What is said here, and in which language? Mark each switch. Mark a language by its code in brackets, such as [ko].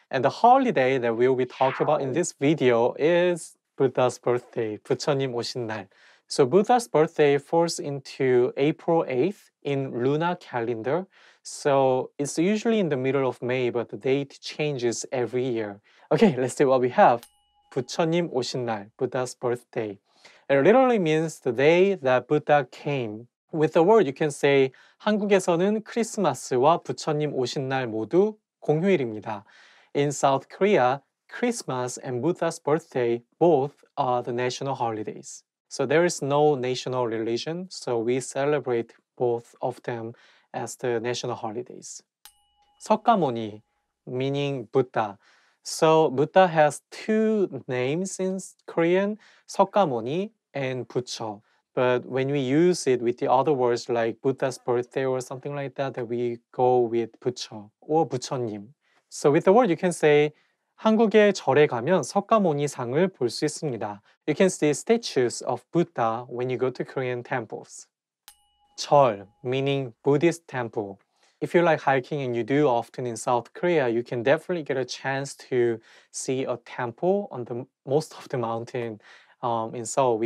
[en] And the holiday that we'll be talking about in this video is Buddha's birthday, [ko] 부처님 오신 날. [en] So Buddha's birthday falls into April 8th in lunar calendar. So it's usually in the middle of May, but the date changes every year. Okay, let's see what we have. [ko] 부처님 오신 날, [en] Buddha's birthday. It literally means the day that Buddha came. With the word, you can say [ko] 한국에서는 크리스마스와 부처님 오신 날 모두 공휴일입니다. [en] In South Korea, Christmas and Buddha's birthday both are the national holidays. So there is no national religion, so we celebrate both of them as the national holidays. 석가모니, meaning Buddha. So Buddha has two names in Korean, 석가모니 and 부처. But when we use it with the other words like Buddha's birthday or something like that, we go with 부처 or 부처님. So with the word you can say [ko] 한국의 절에 가면 석가모니 상을 볼 수 있습니다. [en] You can see statues of Buddha when you go to Korean temples. 절, meaning Buddhist temple. If you like hiking and you do often in South Korea, you can definitely get a chance to see a temple on the most of the mountain in Seoul.